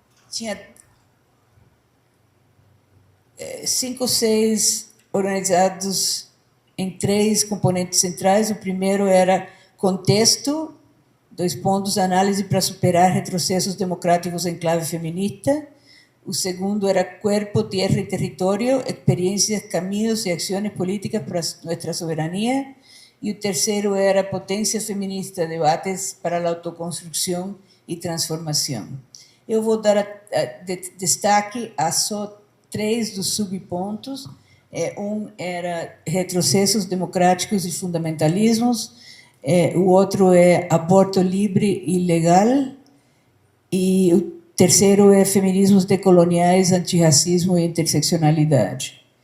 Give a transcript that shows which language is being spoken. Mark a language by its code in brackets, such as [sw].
[pt] Tinha 5 ou 6 organizados em 3 componentes centrais. O primeiro era contexto, 2 pontos, análise para superar retrocessos democráticos em clave feminista. O segundo era [es] cuerpo, tierra y territorio, experiencias, caminos y acciones políticas para nuestra soberanía. Y el tercero era potencia feminista, debates para la autoconstrucción y transformación. [pt] Eu vou dar destaque a só 3 dos subpontos. Um era retrocessos democráticos e fundamentalismos, o outro é aborto livre e legal, e o terceiro é feminismos decoloniais, antirracismo e interseccionalidade.